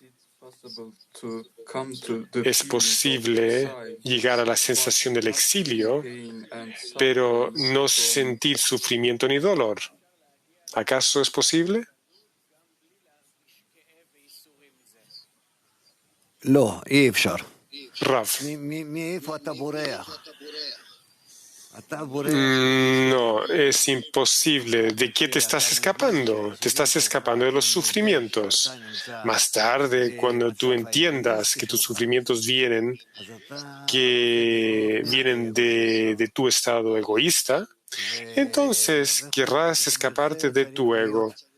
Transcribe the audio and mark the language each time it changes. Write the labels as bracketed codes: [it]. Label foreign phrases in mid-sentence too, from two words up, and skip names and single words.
[es] Es posible llegar a la sensación del exilio, pero no sentir sufrimiento ni dolor. ¿Acaso es posible? No, [he] אי אפשר. [es] Rav, No, es imposible. ¿De qué te estás escapando? Te estás escapando de los sufrimientos. Más tarde, cuando tú entiendas que tus sufrimientos vienen de tu estado egoísta, entonces querrás escaparte de tu ego.